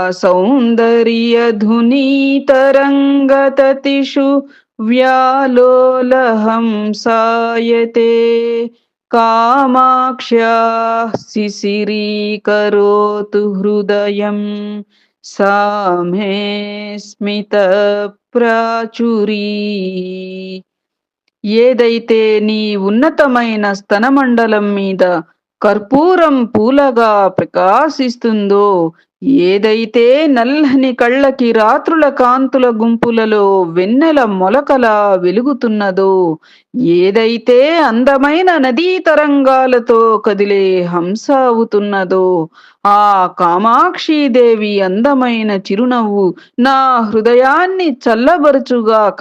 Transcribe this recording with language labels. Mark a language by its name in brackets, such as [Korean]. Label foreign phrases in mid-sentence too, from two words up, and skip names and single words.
[Sanskrit] सौन्दर्यधुनीतरङ्गततिषु व्यालोलहंसायते कामाक्ष्या शिशिरीकरोतु हृदयं सा मे स्मितप्राचुरी. [Telugu] ఏదైతే నీ ఉన్నతమైన స్తనమండలం మీద కర్పూరం పూలగా ప్రకాశిస్తుందో, ఏదైతే నల్లని కళ్ళకి రాత్రుల కాంతుల గుంపులలో వెన్నెల మొలకలా వెలుగుతున్నదో, ఏదైతే అందమైన నదీ తరంగాలతో కదిలే హంస అవుతున్నదో, ఆ కామాక్షీదేవి అందమైన చిరునవ్వు నా హృదయాన్ని చల్లబరుచుగాక.